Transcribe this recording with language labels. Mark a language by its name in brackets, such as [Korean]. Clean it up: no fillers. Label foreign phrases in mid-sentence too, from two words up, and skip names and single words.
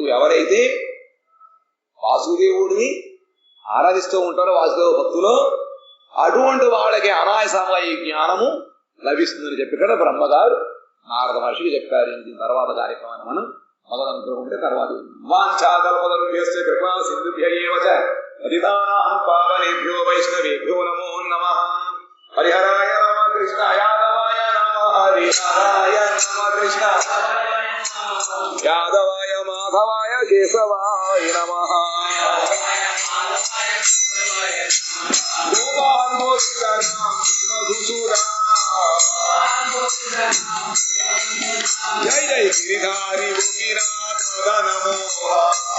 [Telugu] ఎవరైతే వాసుదేవుడిని ఆరాధిస్తూ ఉంటారో వాసుదేవ భక్తులు, అటువంటి వాళ్ళకి అనాయాసంగా ఈ జ్ఞానము లభిస్తుందని చెప్పి ఇక్కడ బ్రహ్మగారు నారద మహర్షికి చెప్పారు. దీని తర్వాత కార్యక్రమాన్ని మనం మొదలనుకుంటే తర్వాత [Sanskrit] వాంఛాకల్పతరుభ్యశ్చ కృపా సింధుభ్యైవ చ పతితానాం పావనేభ్యో వైష్ణవేభ్యో నమో నమః. హరిహరాయ నమః, కృష్ణ యాదవాయ నమః, హరిహరాయ నమః, కృష్ణ యాదవాయ మాధవాయ కేశవాయ నమః. జై జై గిరిధారి గోపీనాథ మదన మోహ